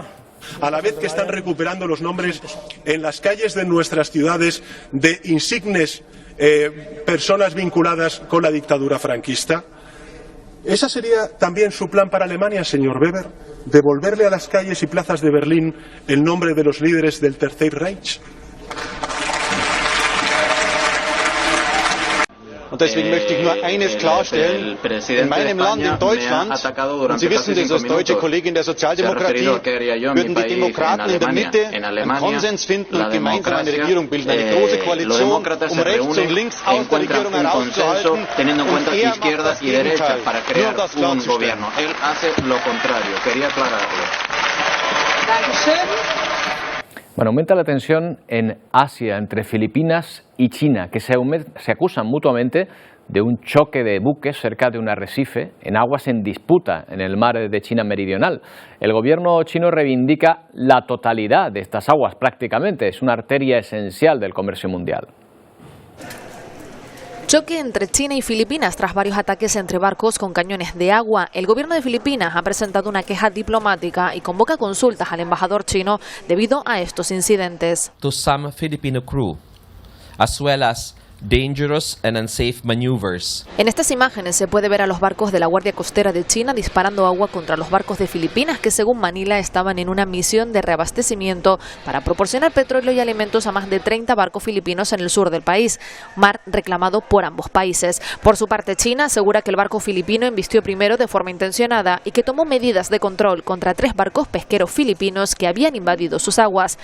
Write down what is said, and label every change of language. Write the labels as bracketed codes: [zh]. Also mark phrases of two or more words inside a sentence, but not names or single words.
[es] A la vez que están recuperando los nombres en las calles de nuestras ciudades de insignes personas vinculadas con la dictadura franquista. ¿Esa sería también su plan para Alemania, señor Weber? ¿Devolverle a las calles y plazas de Berlín el nombre de los líderes del Tercer Reich? [de] Und deswegen möchte ich nur eines klarstellen, in meinem Land, in Deutschland, und Sie wissen das als deutsche Kollegin der Sozialdemokratie, würden die Demokraten in der Mitte einen Konsens finden und gemeinsam eine Regierung bilden, eine große Koalition, um rechts und links aus der Regierung herauszuhalten und er macht das Gegenteil, nur um das klarzustellen. [es] Bueno, aumenta la tensión en Asia entre Filipinas y China, que se acusan mutuamente de un choque de buques cerca de un arrecife en aguas en disputa en el mar de China meridional. El gobierno chino reivindica la totalidad de estas aguas prácticamente, es una arteria esencial del comercio mundial. Choque entre China y Filipinas tras varios ataques entre barcos con cañones de agua. El gobierno de Filipinas ha presentado una queja diplomática y convoca consultas al embajador chino debido a estos incidentes. [en] To some Filipino crew, as well as dangerous and unsafe maneuvers. [es] En estas imágenes se puede ver a los barcos de la Guardia Costera de China disparando agua contra los barcos de Filipinas que, según Manila, estaban en una misión de reabastecimiento para proporcionar petróleo y alimentos a más de 30 barcos filipinos en el sur del país, mar reclamado por ambos países. Por su parte, China asegura que el barco filipino embistió primero de forma intencionada y que tomó medidas de control contra 3 barcos pesqueros filipinos que habían invadido sus aguas.